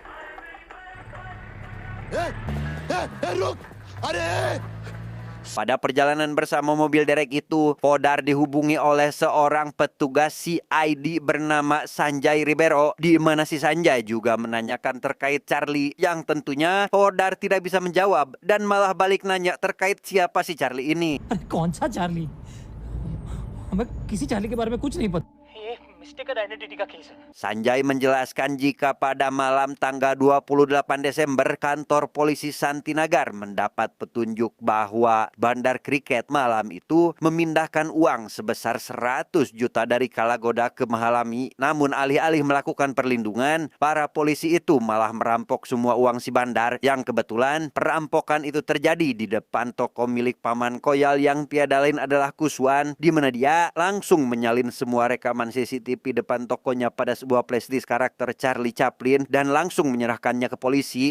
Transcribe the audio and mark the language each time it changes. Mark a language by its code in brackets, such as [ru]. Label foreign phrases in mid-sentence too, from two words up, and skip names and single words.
[id] Pada perjalanan bersama mobil derek itu, Podar dihubungi oleh seorang petugas CID bernama Sanjay Ribeiro, di mana si Sanjay juga menanyakan terkait Charlie yang tentunya Podar tidak bisa menjawab dan malah balik nanya terkait siapa si Charlie ini. [hi] अरे कौन सा चार्ली? हमें किसी चार्ली के बारे में कुछ नहीं पता। ये [en] mistaken identity [hi] का केस है। [id] Sanjay menjelaskan jika pada malam tanggal 28 Desember kantor polisi Santinagar mendapat petunjuk bahwa Bandar Kriket malam itu memindahkan uang sebesar 100 juta dari Kalagoda ke Mahalami. Namun alih-alih melakukan perlindungan, para polisi itu malah merampok semua uang si Bandar, yang kebetulan perampokan itu terjadi di depan toko milik paman Koyal yang tiada lain adalah Kuswan, di mana dia langsung menyalin semua rekaman CCTV depan tokonya pada sebuah flashdisk karakter Charlie Chaplin dan langsung menyerahkannya ke polisi.